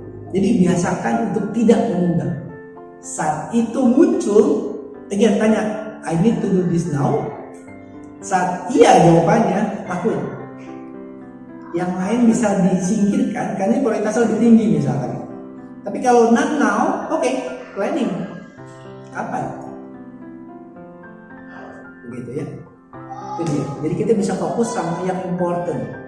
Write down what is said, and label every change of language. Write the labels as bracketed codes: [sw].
[id] Jadi biasakan untuk tidak menunda. Saat itu muncul, [en] again [id] tanya, [en] I need to do this now. [id] Saat iya jawabannya, lakuin. Yang lain bisa disingkirkan karena prioritasnya lebih tinggi misalkan. Tapi kalau [en] not now, [id] oke, planning. Kapan? Begitu ya. Itu dia. Jadi kita bisa fokus sama yang important.